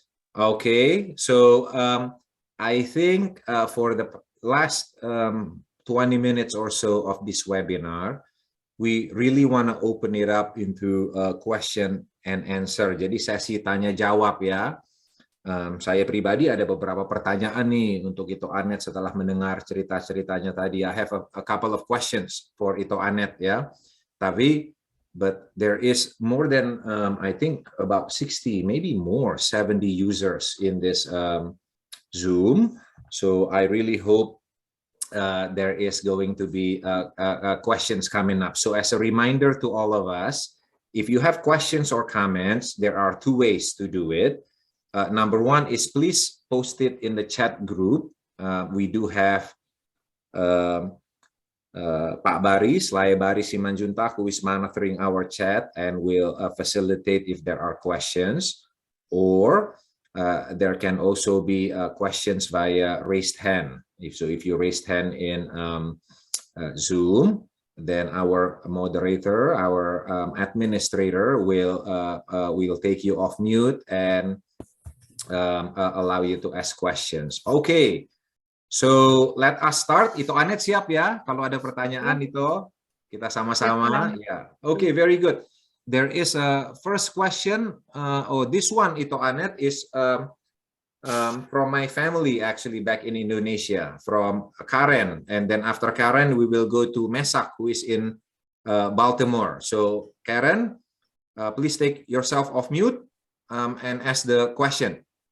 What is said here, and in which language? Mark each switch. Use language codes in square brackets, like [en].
[en] Okay, so I think for the last 20 minutes or so of this webinar, we really want to open it up into question and answer. [id] Jadi sesi tanya jawab ya. Saya pribadi ada beberapa pertanyaan nih untuk Ito Annette setelah mendengar cerita-ceritanya tadi. [en] I have a couple of questions for Ito Annette ya. But there is more than I think about 60, maybe more, 70 users in this Zoom. So I really hope there is going to be questions coming up. So as a reminder to all of us, if you have questions or comments, there are two ways to do it. Number one is please post it in the chat group. We do have Pak Baris, Lai Baris Simanjuntak, who is monitoring our chat and will facilitate if there are questions. Or there can also be questions via raised hand. If you raised hand in Zoom, then our moderator, our administrator will take you off mute and allow you to ask questions. Okay, so let us start. Ito Annette [id] siap ya? Kalau ada pertanyaan itu kita sama-sama. [en] Ya, okay, very good. There is a first question. This one, Ito Annette, is from my family actually back in Indonesia, from Karen, and then after Karen we will go to Mesak, who is in Baltimore. So Karen, please take yourself off mute and ask the question.